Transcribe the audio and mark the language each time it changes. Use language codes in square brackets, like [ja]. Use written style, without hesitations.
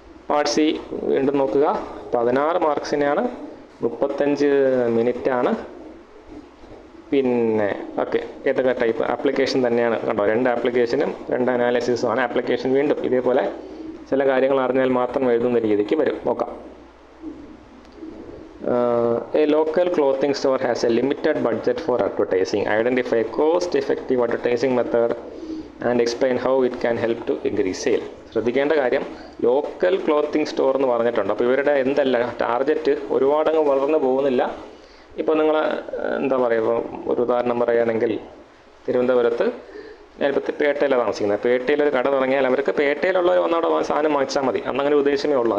[ml] Part C വീണ്ടും നോക്കുക. 16 മാർക്സിനാണ്, 35 മിനിറ്റാണ്. പിന്നെ ഓക്കെ, ഏതൊക്കെ ടൈപ്പ് ആപ്ലിക്കേഷൻ തന്നെയാണ് കണ്ടോ, 2 ആപ്ലിക്കേഷനും 2 അനാലിസിസുമാണ്. ആപ്ലിക്കേഷൻ വീണ്ടും ഇതേപോലെ ചില കാര്യങ്ങൾ അറിഞ്ഞാൽ മാത്രം എഴുതുന്ന രീതിക്ക് വരും. നോക്കാം. [en] A local clothing store has a limited budget for advertising. Identify a cost-effective advertising method and explain how it can help to increase sale. [ml] ശ്രദ്ധിക്കേണ്ട കാര്യം, ലോക്കൽ ക്ലോത്തിങ് സ്റ്റോർ എന്ന് പറഞ്ഞിട്ടുണ്ട്. അപ്പോൾ ഇവരുടെ എന്തല്ല ടാർഗറ്റ് ഒരുപാടങ്ങ് വളർന്നു പോകുന്നില്ല. ഇപ്പോൾ നിങ്ങൾ എന്താ പറയുക, ഒരു ഉദാഹരണം പറയുകയാണെങ്കിൽ തിരുവനന്തപുരത്ത് ഞാനിപ്പോൾ പേട്ടയിലാണ് താമസിക്കുന്നത്. പേട്ടയിലൊരു കട തുടങ്ങിയാൽ അവർക്ക് പേട്ടയിലുള്ളവർ ഒന്നോടെ സാധനം വാങ്ങിച്ചാൽ മതി, അന്നങ്ങനെ ഉദ്ദേശമേ ഉള്ളൂ.